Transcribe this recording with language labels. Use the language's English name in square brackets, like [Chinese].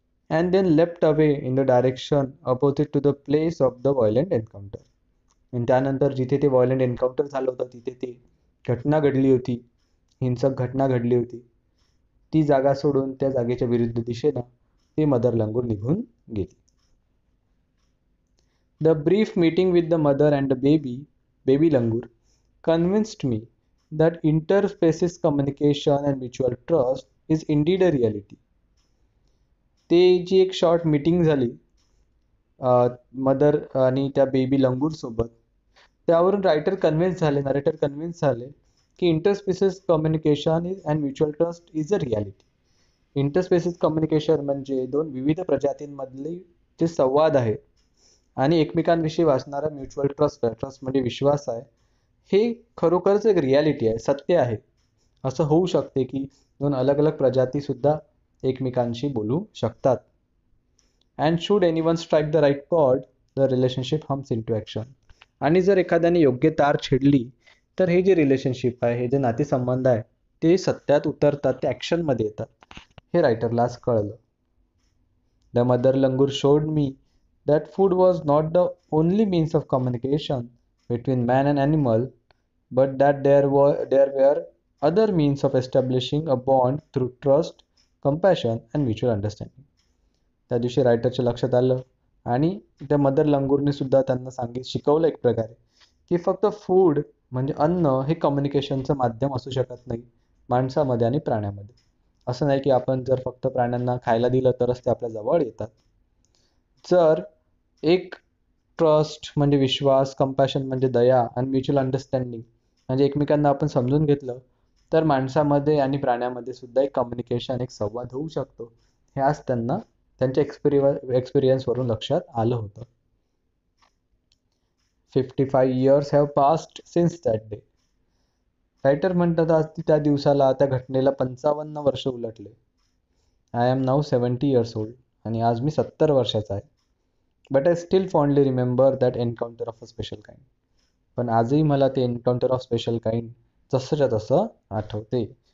[English] And then left away in the direction opposite to the place of the violent encounter. [Marathi] आणि त्यानंतर जिथे ते violent encounter झालं होतं तिथे ते घटना घडली होती, हिंसक घटना घडली होती, ती जागा सोडून त्या जागेच्या विरुद्ध दिशेनं ती मदर लंगूर निघून गेली. [English] The brief meeting with the mother and the baby langur, convinced me that interspecies communication and mutual trust is indeed a reality. [Marathi] ते जी एक शॉर्ट मीटिंग झाली मदर आणि त्या बेबी लंगूर सोबत, त्यावरून नरेटर कन्व्हिन्स झाले की [English] Interspecies communication and mutual trust is a reality. [Marathi] इंटरस्पेसिस communication म्हणजे दोन विविध प्रजातींमधले जे संवाद आहे आणि एकमेकांविषयी वाचणारा म्युच्युअल ट्रस्ट म्हणजे विश्वास आहे, हे खरोखरच एक रियालिटी आहे, सत्य आहे. असं होऊ शकते की दोन अलग अलग प्रजाती सुद्धा एकमेकांशी बोलू शकतात. [English] And should anyone strike the right chord, the relationship hums into action. [Marathi] आणि जर एखाद्याने योग्य तार छेडली तर हे जे रिलेशनशिप आहे, हे जे नातेसंबंध आहे, ते सत्यात उतरतात, ते ॲक्शनमध्ये येतात. हे रायटरला आज कळलं. The mother langur showed मी [English] that food was not the only means of communication between man and animal, but that there were other means of establishing a bond through trust, compassion and mutual understanding. [Marathi] त्या दिवशी रायटरच्या लक्षात आलं आणि त्या mother लंगूरने सुद्धा त्यांना शिकवलं एक प्रकारे की फक्त फूड म्हणजे अन्न हे कम्युनिकेशनचं माध्यम असू शकत नाही माणसामध्ये आणि प्राण्यामध्ये. असं नाही की आपण जर फक्त प्राण्यांना खायला दिलं तरच ते आपल्या जवळ येतात. जर एक ट्रस्ट म्हणजे विश्वास, कंपॅशन म्हणजे दया आणि म्युच्युअल अंडरस्टँडिंग म्हणजे एकमेकांना आपण समजून घेतलं तर माणसामध्ये आणि प्राण्यामध्ये सुद्धा एक कम्युनिकेशन, एक संवाद होऊ शकतो. हे आज त्यांना त्यांच्या एक्सपिरियन्सवरून लक्षात आलं होतं. [English] 55 years have passed since that day. [Marathi] Writer म्हणतात आज त्या दिवसाला, त्या घटनेला 55 वर्ष उलटले. [English] I am now 70 years old [Marathi] आणि आज मी 70 वर्षाचा आहे. [English] But I still fondly remember that encounter of a special kind. [Marathi] पण आजही मला ते एन्काउंटर ऑफ स्पेशल काइंड जसंच्या तसं आठवते.